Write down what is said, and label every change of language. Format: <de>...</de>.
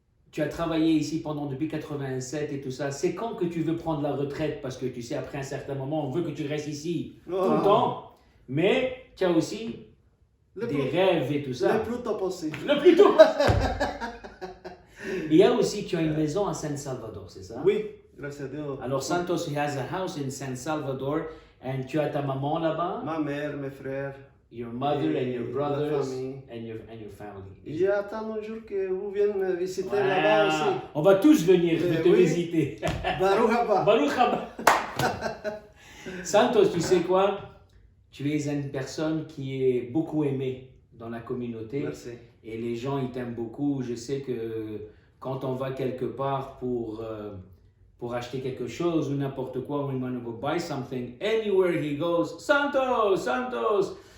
<fr>Tu as travaillé ici depuis 87 et tout ça. C'est quand que tu veux prendre la retraite? Parce que tu sais, après un certain moment, on veut que tu restes ici tout le temps. Mais tu as aussi des rêves et tout ça. Le plus tôt possible. Le plus tôt. Il y a aussi, tu as une maison à San Salvador, c'est ça? Oui, grâce à Dieu.</fr> <en>Alors Santos, he has a house in San Salvador.</en> <fr>Et tu as ta maman là-bas? Ma mère, mes frères.</fr> <en>Your mother and your brothers and your family.</en> <fr>J'attends un jour que vous veniez me visiter là-bas aussi. On va tous venir te visiter.</fr> <he>Baruch haba. Baruch haba.</he> <fr>Santos, tu sais quoi? Tu es une personne qui est beaucoup aimée dans la communauté. Merci. et les gens ils t'aiment beaucoup. Je sais que quand on va quelque part pour acheter quelque chose ou n'importe quoi,</fr> <en>when we want to go buy something, anywhere he goes, Santos, Santos.</en>